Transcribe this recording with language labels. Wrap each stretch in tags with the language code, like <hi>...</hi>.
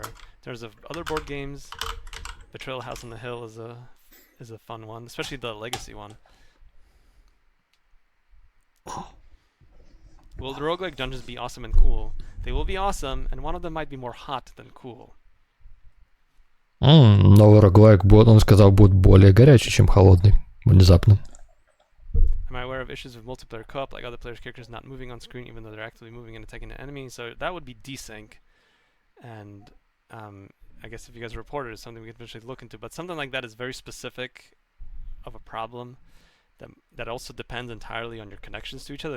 <en>In terms of other board games, Betrayal House on the Hill is a fun one, especially the Legacy one. Will the roguelike dungeons be awesome and cool? They will be awesome, and one of them might be more hot than cool.</en> <ru>Новый роглайк, он сказал, будет более горячий, чем холодный. Внезапно.</ru> <en>Am I aware of issues with multiplayer co-op, like other players' characters not moving on screen even though they're actively moving and attacking an enemy? So that would be desync, and I guess if you guys report it, it's something we could potentially look into. But something like that is very specific of a problem that also depends entirely on your connections to each other.</en>